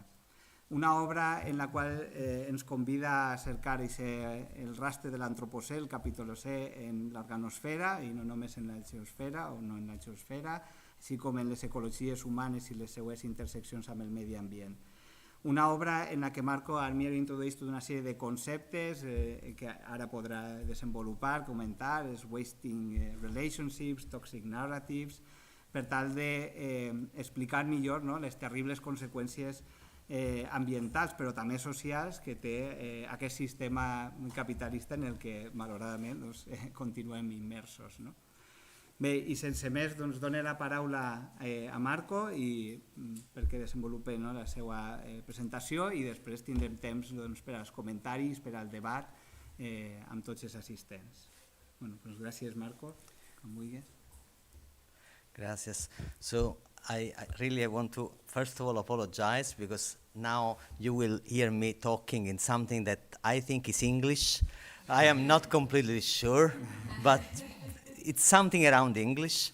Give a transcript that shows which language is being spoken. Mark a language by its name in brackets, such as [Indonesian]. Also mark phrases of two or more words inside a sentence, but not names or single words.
[Catalan] Una obra en la qual ens convida a cercar el rastre de l'antropocè, el capitolocè en l'organosfera i no només en la geosfera o no en la geosfera, així com en les ecologies humanes i les seues interseccions amb el medi ambient. Una obra en la que Marco Armiero introdueix tota una sèrie de conceptes que ara podrà desenvolupar, comentar, els [English] wasting relationships, toxic narratives, [Catalan] per tal d'explicar millor les terribles conseqüències ambientals però també socials que té aquest sistema capitalista en el que malauradament continuem immersos. Bé, i sense més dono la paraula a Marco perquè desenvolupi la seva presentació i després tindrem temps per als comentaris, per al debat amb tots els assistents. Gràcies, Marco, com vulguis. [Spanish] Gracias. [English] So I really want to first of all apologize because now you will hear me talking in something that I think is English. I am not completely sure, but it's something around English.